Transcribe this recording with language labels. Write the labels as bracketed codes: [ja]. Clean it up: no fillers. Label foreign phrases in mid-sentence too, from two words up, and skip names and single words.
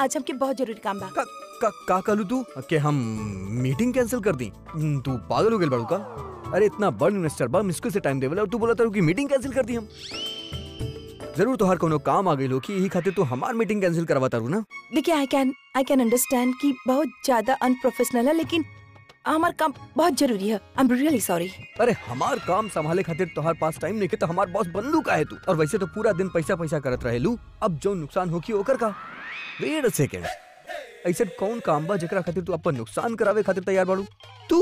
[bho] आज हमके बहुत जरूरी काम बा। का कहलू तू कि हम [en] meeting cancel [bho] कर दी? तू पागल हो गए बाड़ू का? अरे इतना बड़ इन्वेस्टर बा, मुश्किल से टाइम देवेला और तू बोला तारू कि [en] meeting cancel [bho] कर दी हम। जरूर तोहार कोनो काम आ गई हो कि यही खातिर तू हमार [en] meeting cancel [bho] करवा तारू ना। देखिए [en] I can understand [bho] कि बहुत ज्यादा अनप्रोफेशनल है, लेकिन हमार काम बहुत जरूरी है। [en] I am really sorry. [bho] अरे हमार काम संभाले खातिर तोहार पास टाइम नहीं के, तो हमार बॉस बंदू का है तू। और वैसे तो पूरा दिन पैसा पैसा करत रहेलू। अब जो नुकसान होकी ओकर का? [en] wait a second, [bho] ऐसे कौन काम बा जेकरा खातिर तू अपन नुकसान करावे खातिर तैयार बाड़ू तू?